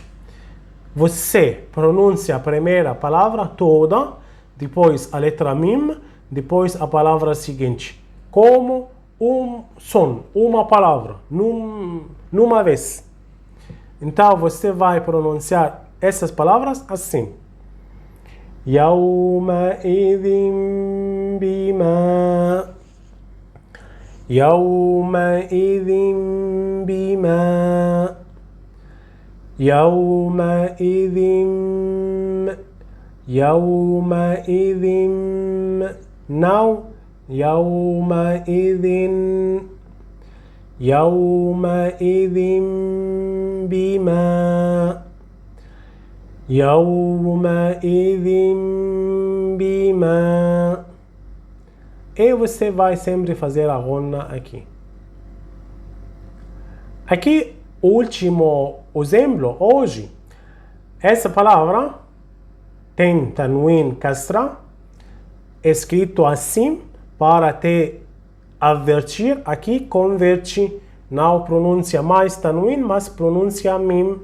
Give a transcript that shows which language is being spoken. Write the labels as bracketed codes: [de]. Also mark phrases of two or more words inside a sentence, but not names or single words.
[pt] Você pronuncia a primeira palavra toda, depois a letra Mim, depois a palavra seguinte, como um som, uma palavra, numa vez. Então você vai pronunciar essas palavras assim. [ar] يومئذ بما يومئذ بما يومئذ يومئذ não يومئذ يومئذ بما يومئذ بما. [pt] E você vai sempre fazer a rona aqui. Aqui, o último exemplo, hoje, essa palavra tem tanwin kasra, escrito assim, para te avertir, aqui converte, não pronuncia mais tanwin, mas pronuncia mim.